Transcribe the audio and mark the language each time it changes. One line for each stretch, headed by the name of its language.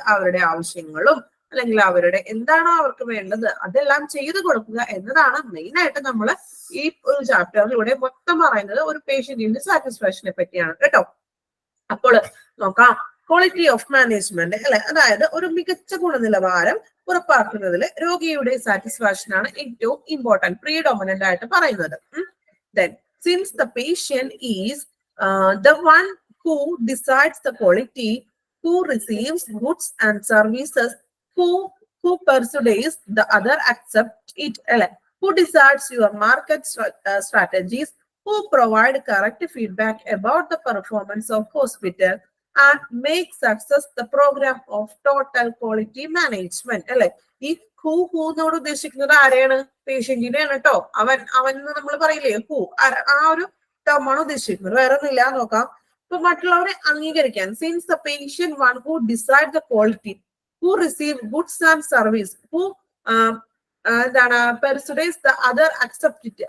Malayalam: അവരുടെ ആവശ്യങ്ങളും അല്ലെങ്കിൽ അവരുടെ എന്താണോ അവർക്ക് വേണ്ടത് അതെല്ലാം ചെയ്തു കൊടുക്കുക എന്നതാണ് മെയിൻ ആയിട്ട് നമ്മൾ ഈ ഒരു ചാപ്റ്ററിലൂടെ മൊത്തം പറയുന്നത്. ഒരു പേഷ്യന്റിന്റെ സാറ്റിസ്ഫാക്ഷനെ പറ്റിയാണ് കേട്ടോ. അപ്പോൾ നോക്കാം, ക്വാളിറ്റി ഓഫ് മാനേജ്മെന്റ് അല്ലെ, അതായത് ഒരു മികച്ച ഗുണനിലവാരം ഉറപ്പാക്കുന്നതിൽ രോഗിയുടെ സാറ്റിസ്ഫാക്ഷൻ ആണ് ഏറ്റവും ഇമ്പോർട്ടന്റ്, പ്രീഡോമിനന്റ് ആയിട്ട് പറയുന്നത്.
English: Then, since the patient is the one who decides the quality, who receives goods and services, who persuades the other accept it, who decides your market strategies, who provide correct feedback about the performance of hospital and make success the program of total quality management.
Malayalam: അല്ലെ, ഈ who എന്നോട് ഉദ്ദേശിക്കുന്നത് ആരെയാണ്, പേഷ്യന്റിനെയാണ് കേട്ടോ. അവൻ നമ്മൾ പറയില്ലേ who, ആ ഒരു ടേമാണ് ഉദ്ദേശിക്കുന്നത്, വേറെ ഒന്നുമില്ല. നോക്കാം, ഇപ്പൊ മറ്റുള്ളവരെ അംഗീകരിക്കാൻ,
English: since the patient one who decide the quality, who receive goods and service, who
Malayalam: എന്താണ്
English: Persuades the other accept it.